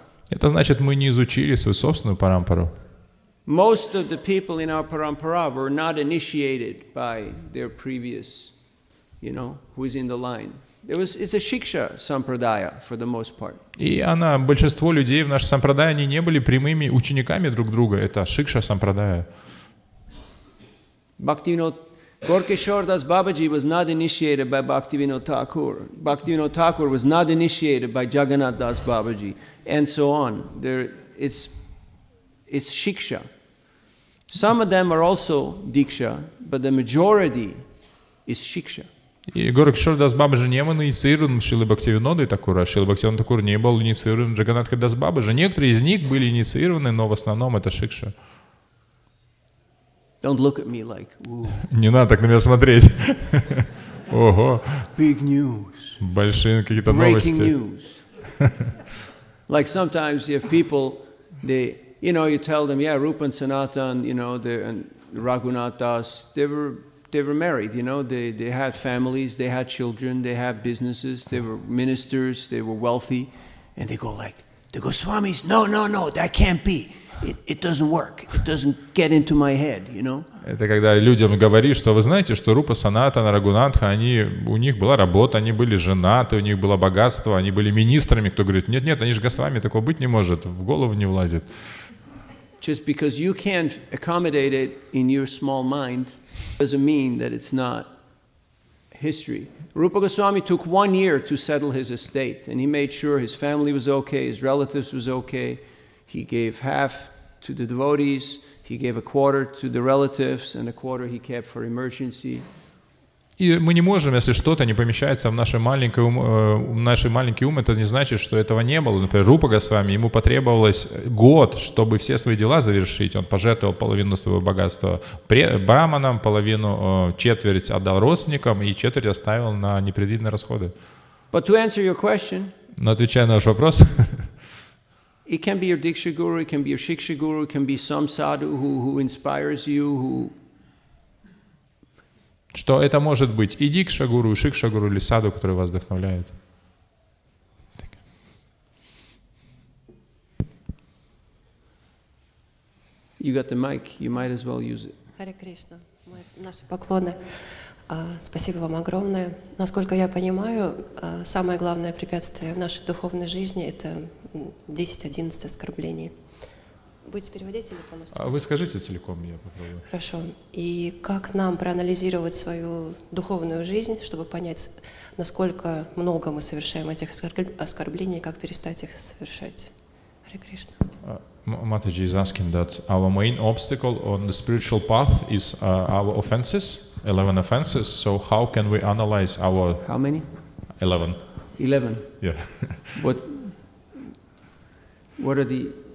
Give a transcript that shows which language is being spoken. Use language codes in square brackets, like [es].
[ru] Это значит, мы не изучили свою собственную парампару. [en] Most of the people in our parampara were not initiated by their previous, who is in the line. It's a shiksha sampradaya for the most part. [ru] И большинство людей в нашей сампрадае, они не были прямыми учениками друг друга. Это шикша сампрадая. [en] Bhaktivinoda Gorkeshwar Das Babaji was not initiated by Bhaktivinoda Thakur. Bhaktivinoda Thakur was not initiated by Jagannath Das Babaji, and so on. It's shiksha. Some of them are also diksha, but the majority is shiksha. [ru] И Горакшвар Дас Бабаджи не был инициирован Шрилой Бхактивинодой Такура, Шрила Бхактивинода Такур не был инициирован Джаганнатхой Дас Бабаджи. Некоторые из них были инициированы, но в основном это шикша. [en] Don't look at me like, ooh. [ru] Не надо так на меня смотреть. Ого. [en] Big news. [ru] Большие какие-то новости. [en] Breaking news. Like sometimes you have people, you tell them, yeah, Rupa and Sanatan, and Raghunath Das, they were married, they had families, they had children, they had businesses, they were ministers, they were wealthy, and they go, Swamis, no, that can't be. It doesn't work. It doesn't get into my head, [ru] Это когда людям говоришь, что вы знаете, что Рупа, Санатана, Рагунатха, у них была работа, они были женаты, у них было богатство, они были министрами. Кто говорит, нет, они же Госвами, такого быть не может, в голову не влазит. [en] Just because you can't accommodate it in your small mind doesn't mean that it's not history. Rupa Goswami took 1 year to settle his estate, and he made sure his family was okay, his relatives was okay. He gave half to the devotees, he gave a quarter to the relatives, and a quarter he kept for emergency. [ru] И мы не можем, если что-то не помещается в наш маленький ум, это не значит, что этого не было. Например, Рупа Госвами, ему потребовалось год, чтобы все свои дела завершить. Он пожертвовал половину своего богатства браманам, четверть отдал родственникам и четверть оставил на непредвиденные расходы. [en] But to answer your question, [ru] но отвечая на ваш вопрос, [en] it can be your Diksha Guru, it can be your Shiksha Guru, it can be some sadhu who inspires you, who... [ru] Что это может быть и Дикша Гуру, и Шикша Гуру, или саду, который вас вдохновляет. [en] You got the mic, you might as well use it. [ru] Харе Кришна, наши поклоны. Спасибо вам огромное. Насколько я понимаю, самое главное препятствие в нашей духовной жизни — это 10-11 оскорблений. Будете переводить или полностью? Вы скажите целиком, я попробую. Хорошо. И как нам проанализировать свою духовную жизнь, чтобы понять, насколько много мы совершаем этих оскорблений, как перестать их совершать? Харе Кришна. [en] Mataji is asking that our main obstacle on the spiritual path is our offenses, 11 offenses. So how can we analyze our... How many? 11. 11. Yeah. What are the...